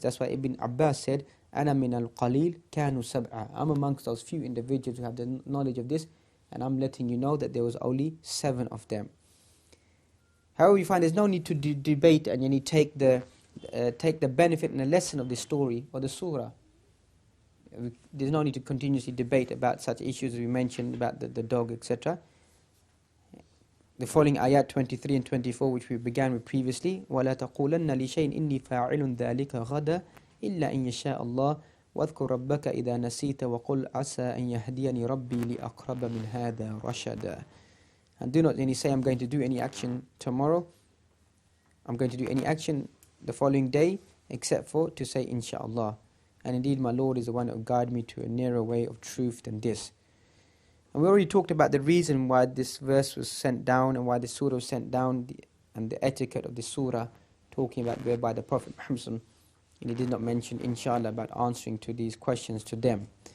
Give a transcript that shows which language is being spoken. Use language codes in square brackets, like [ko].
[en] That's why Ibn Abbas said, [ar] أَنَا مِنَ الْقَلِيلِ كَانُوا سَبْعًا, [en] I'm amongst those few individuals who have the knowledge of this, and I'm letting you know that there was only 7 of them. However, we find there's no need to debate and take the benefit and the lesson of this story or the surah. There's no need to continuously debate about such issues as we mentioned about the dog, etc. The following ayat 23 and 24, which we began with previously, [ar] وَلَا تَقُولَنَّ لِشَيْءٍ إِنِّي فَاعِلٌ ذَلِكَ غَدًا إِلَّا إِن يَشَاءَ اللَّهُ وَاذْكُرْ رَبَّكَ إِذَا نَسِيتَ وَقُلْ عَسَىٰ أَن يَهْدِيَنِي رَبِّي لِأَقْرَبَ مِنْ هَذَا رَشَدًا. [en] And do not say, I'm going to do any action tomorrow, I'm going to do any action the following day, except for to say, inshaAllah. And indeed, my Lord is the one that will guide me to a nearer way of truth than this. And we already talked about the reason why this verse was sent down and why the surah was sent down, and the etiquette of the surah, talking about whereby the Prophet Muhammad, and he did not mention inshallah about answering to these questions to them.